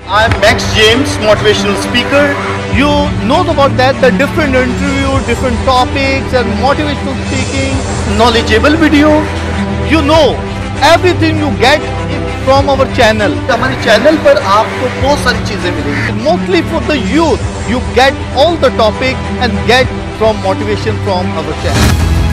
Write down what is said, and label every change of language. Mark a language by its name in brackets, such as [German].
[English] I'm Max James, motivational speaker. You know about that, the different interview, different topics and motivational speaking, knowledgeable video. You know everything you get from our channel. [Hindi] हमारे channel पर आपको बहुत सारी चीजें मिलेंगी. [English] Mostly for the youth, you get all the topic and get from motivation from our channel.